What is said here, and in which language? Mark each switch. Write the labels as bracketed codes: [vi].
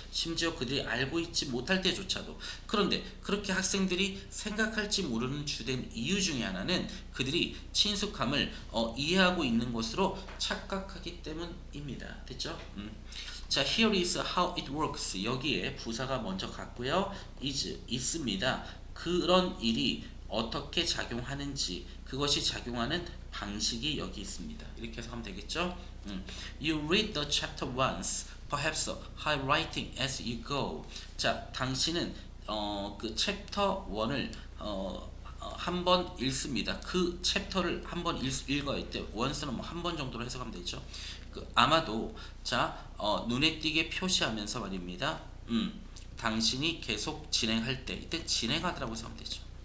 [ko] 심지어 그들이 알고 있지 못할 때조차도. 그런데 그렇게 학생들이 생각할지 모르는 주된 이유 중에 하나는 그들이 친숙함을 이해하고 있는 것으로 착각하기 때문입니다. 됐죠? [en] 자, here is how it works. [ko] 여기에 부사가 먼저 갔고요. is 있습니다. 그런 일이 어떻게 작용하는지, 그것이 작용하는 방식이 여기 있습니다. 이렇게 해서 하면 되겠죠? [en] You read the chapter once, perhaps highlighting as you go. [ko] 자, 당신은 그 챕터 1을 한 번 읽습니다. 그 챕터를 한 번 읽어야 돼. once는 뭐 한 번 정도로 해석하면 되죠. 아마도 눈에 띄게 표시하면서 말입니다. 당신이 계속 진행할 때, 이때 진행하더라고 하면 되죠.